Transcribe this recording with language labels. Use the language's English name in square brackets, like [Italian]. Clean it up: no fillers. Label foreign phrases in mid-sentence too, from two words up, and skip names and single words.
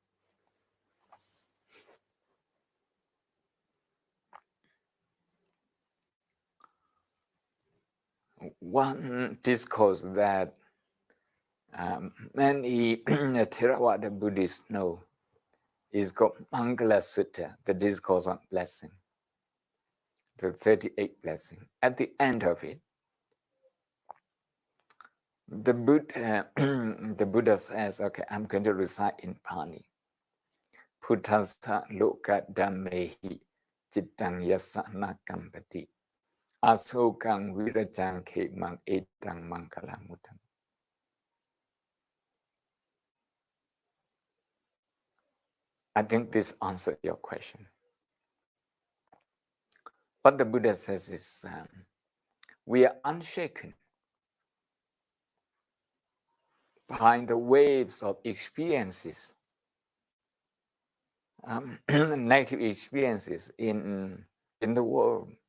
[English] One discourse that many Theravada Buddhists know is called Mangala Sutta, the discourse on blessing, the 38th blessing. At the end of it, the Buddha says, okay, I'm going to recite in Pali. [Pali] Puttasa loka dhammehi cittang yasana kampati asokang virajang khemang etang mangalamutam. [English] I think this answers your question. What the Buddha says is, we are unshaken by the waves of experiences, negative experiences in the world.